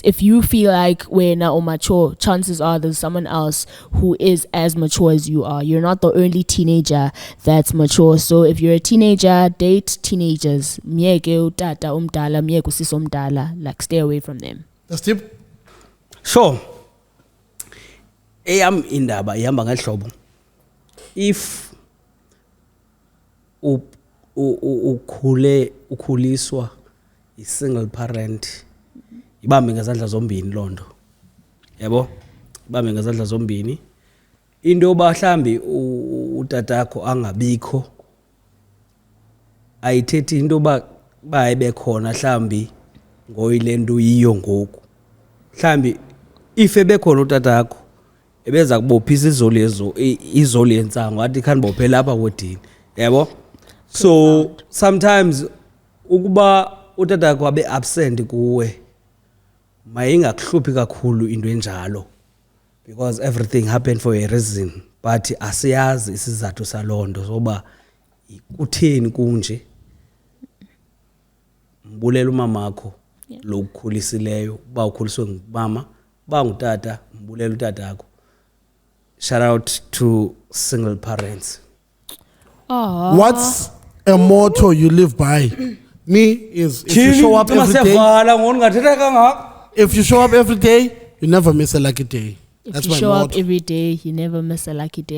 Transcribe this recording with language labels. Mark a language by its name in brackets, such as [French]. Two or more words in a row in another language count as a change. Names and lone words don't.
[English] If you feel like we're now mature, chances are there's someone else who is as mature as you are. You're not the only teenager that's mature. So if you're a teenager, date teenagers. Like stay away from them. That's tip. Sure. [Xhosa] Eyam indaba ihamba ngehlobo. If ukhuliswa i- [English] single parent [Xhosa] ibambe ngezandla zombini lonto yabo ibambe ngezandla zombini into bahlambi utatakho angabikho ayithethi into bayibe khona hlambi ngoyilento yiyo ngoku hlambi ife bekhona utatakho ebeza kubophisa izolo yentsango athi khanibophe lapha wedini yabo [English] so sometimes [Xhosa] ukuba utatakho abe absent kuwe mayingakuhluphi kakhulu into enjalo [English] because everything happened for a reason, [Xhosa] but asiyazi isizathu salondo soba kutheni kunje. Mbulela umamakho lokukhulisileyo ba ukhuliswe ngumama ba ngutata mbulela utata yakho. [English] Shout out to single parents. What's a motto you live by? Me is if you show up every day. If you show up every day, you never miss a lucky day. If you show up every day, you never miss a lucky day.